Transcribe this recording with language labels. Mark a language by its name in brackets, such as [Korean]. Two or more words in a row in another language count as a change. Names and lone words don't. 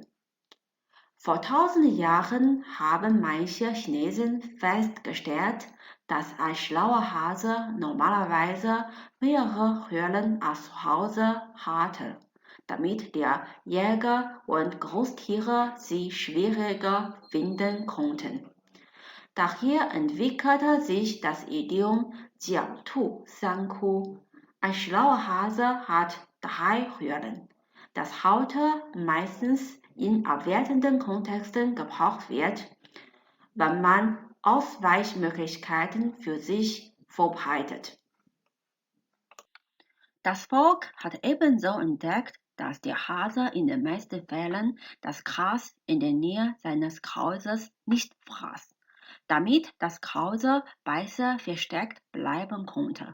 [German] Vor 1000 Jahren haben manche Chinesen festgestellt, dass ein schlauer Hase normalerweise mehrere Höhlen als zu Hause hatte, damit der Jäger und Großtiere sie schwieriger finden konnten. Daher entwickelte sich das Idiom [Chinese] 狡兔三窟. [German] Ein schlauer Hase hat 3 Höhlen, das heute meistens in abwertenden Kontexten gebraucht wird, wenn man Ausweichmöglichkeiten für sich vorbereitet. Das Volk hat ebenso entdeckt, dass der Hase in den meisten Fällen das Gras in der Nähe seines Krauses nicht fraß, damit das Krause besser versteckt bleiben konnte.